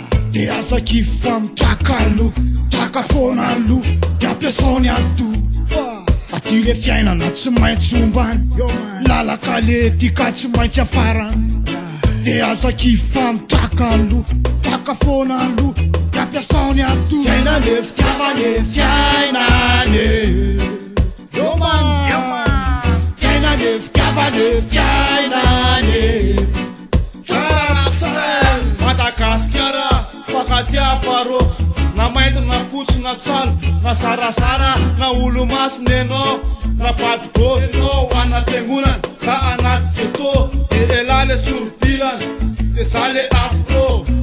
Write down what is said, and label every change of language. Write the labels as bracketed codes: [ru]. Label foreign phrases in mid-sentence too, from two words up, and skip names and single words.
[mg] Dia aza kify fa mitraka aloha, traka foana aloha, dia ampiasaony ato. Fa ty le fiainana tsy maintsy ombany, lalaka le tika tsy maintsy afarany. Dia aza kify fa mitraka aloha, traka foana aloha, dia ampiasaony ato. Fiainane fitiavane, fiainane. [en] Yo man. [mg] Fiainane fitiavane, fiainane. Madagasikara, mpakatia parô. Na mainty, na fotsy, na tsalo, na zarazara, na olo masina ianao, na badibo ianao, ana fiangonana, za anaty ghetto, e ela le sorobilana, e za le afro.